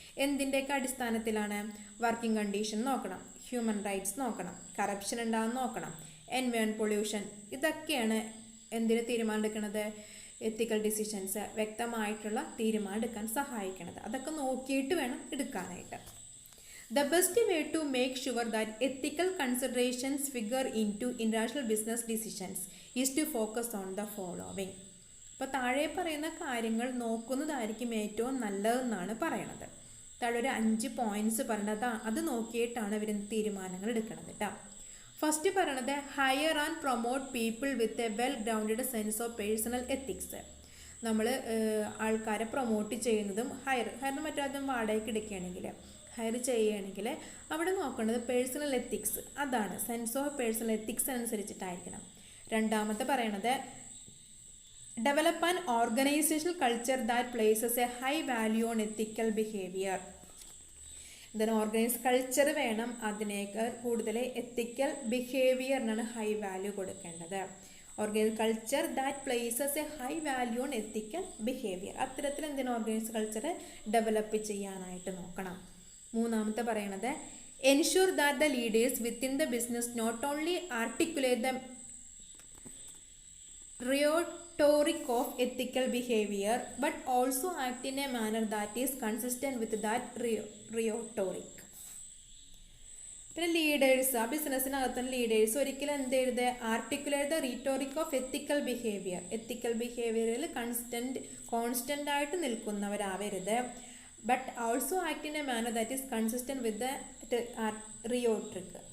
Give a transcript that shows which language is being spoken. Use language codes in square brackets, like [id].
[ml] എന്തിൻ്റെയൊക്കെ അടിസ്ഥാനത്തിലാണ്, working condition നോക്കണം, human rights നോക്കണം, കറപ്ഷൻ ഉണ്ടാകുന്ന നോക്കണം, എൻവയോൺമെൻറ്റ് പൊല്യൂഷൻ. ഇതൊക്കെയാണ് എന്തിന് തീരുമാനം എടുക്കുന്നത്, എത്തിക്കൽ ഡിസിഷൻസ് വ്യക്തമായിട്ടുള്ള തീരുമാനം എടുക്കാൻ സഹായിക്കുന്നത്. അതൊക്കെ നോക്കിയിട്ട് വേണം എടുക്കാനായിട്ട്. [en] The best way to make sure that ethical considerations figure into international business decisions is to focus on the following. [ml] അപ്പോൾ താഴെ പറയുന്ന കാര്യങ്ങൾ നോക്കുന്നതായിരിക്കും ഏറ്റവും നല്ലതെന്നാണ് പറയണത്. താഴെ ഒരു 5 പോയിൻറ്റ്സ് പറഞ്ഞത് അത് നോക്കിയിട്ടാണ് ഇവർ തീരുമാനങ്ങൾ എടുക്കുന്നത് കേട്ടോ. [en] First പറയണത് hire and promote people with a well grounded sense of personal ethics. [ml] നമ്മൾ ആൾക്കാരെ പ്രൊമോട്ട് ചെയ്യുന്നതും ഹയർ മറ്റൊന്നും വാടകയ്ക്ക് എടുക്കുകയാണെങ്കിൽ ഹയർ ചെയ്യുകയാണെങ്കിൽ അവിടെ നോക്കേണ്ടത് പേഴ്സണൽ എത്തിക്സ്, അതാണ് സെൻസ് ഓഫ് പേഴ്സണൽ എത്തിക്സ് അനുസരിച്ചിട്ടായിരിക്കണം. രണ്ടാമത്തെ പറയണത് [en] Develop an organisational culture that places a high value on ethical behaviour. [ml] ഇതിന് ഓർഗനൈസ് കൾച്ചർ വേണം, അതിനേക്കാൾ കൂടുതൽ എത്തിക്കൽ ബിഹേവിയറിനാണ് ഹൈ വാല്യൂ കൊടുക്കേണ്ടത്. [en] Organise culture that places a high value on ethical behaviour. [ml] അത്തരത്തിൽ എന്തിനാ ഓർഗനൈസ് കൾച്ചർ ഡെവലപ്പ് ചെയ്യാനായിട്ട് നോക്കണം. മൂന്നാമത്തെ പറയണത് [en] Ensure that the leaders within the business not only articulate the rhetoric of ethical behavior, but also act in a manner that is consistent with that rhetoric. [ml] പിന്നെ leaders, ആ ബിസിനസ്സിനകത്തുള്ള leaders ഒരിക്കലും എന്ത് ചെയ്യരുത്, [en] articulate the rhetoric of ethical behaviour, [ml] ethical ബിഹേവിയറിൽ constant ആയിട്ട് നിൽക്കുന്നവരാവരുത്. [en] But also act in a manner that is consistent with the rhetoric.